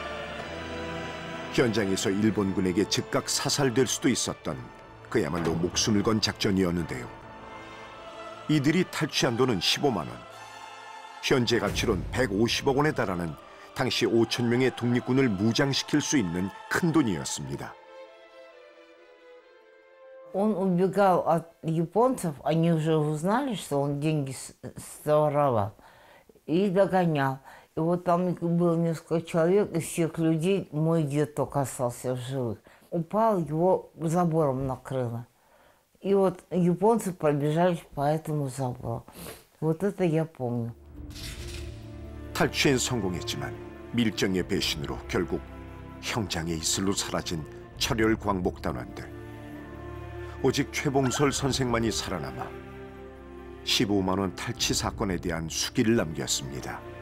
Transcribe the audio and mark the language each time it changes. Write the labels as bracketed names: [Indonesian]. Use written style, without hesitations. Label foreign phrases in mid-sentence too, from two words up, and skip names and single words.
[Korean] 현장에서 일본군에게 즉각 사살될 수도 있었던 그야말로 목숨을 건 작전이었는데요. 이들이 탈취한 돈은 15만 원. 현재 가치론 150억 원에 달하는 당시 5천 명의 독립군을 무장시킬 수 있는 큰 돈이었습니다. [Russian] Он убегал от японцев, они уже узнали, что он деньги своровал, и догонял. И вот там было несколько человек, из всех людей мой дед только остался в живых. Упал, его забором накрыло. И вот японцы пробежали по этому забору. Вот это я помню. [Korean] 탈취엔 성공했지만 밀정의 배신으로 결국 형장의 이슬로 사라진 철혈 광복단원들. 오직 최봉설 선생만이 살아남아 15만 원 탈취 사건에 대한 수기를 남겼습니다.